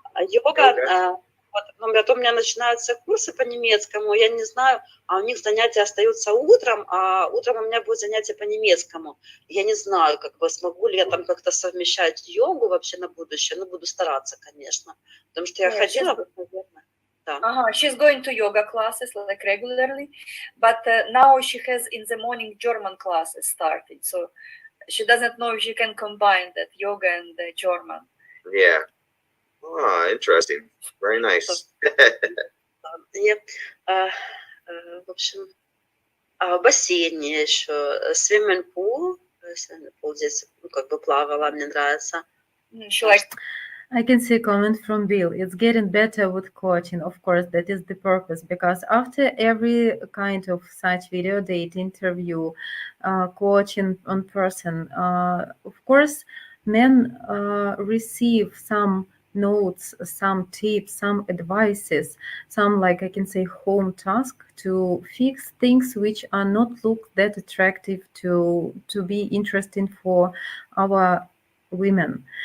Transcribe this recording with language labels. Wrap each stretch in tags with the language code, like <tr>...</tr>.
<ru>Йога, вот у меня начинаются курсы по немецкому, я не знаю, а у них занятия остаются утром, а утром у меня будет занятие по немецкому. Я не знаю, смогу ли я там как-то совмещать йогу вообще на будущее, но буду стараться, конечно, потому что я ходила, наверное.</ru> <en>She's going to yoga classes like regularly, but now she has in the morning German classes starting, so she doesn't know if she can combine that yoga and the German. Yeah. Oh, interesting. Very nice.</en> <ru>В общем, в бассейне еще</ru> <en>swimming pool</en> <ru>здесь плавала, мне нравится.</ru> <en>She likes. I can see a comment from Bill. It's getting better with coaching. Of course, that is the purpose, because after every kind of such video date interview, coaching on person, of course, men receive some notes, some tips, some advices, some, like I can say, home task to fix things which are not look that attractive to be interesting for our women.</en>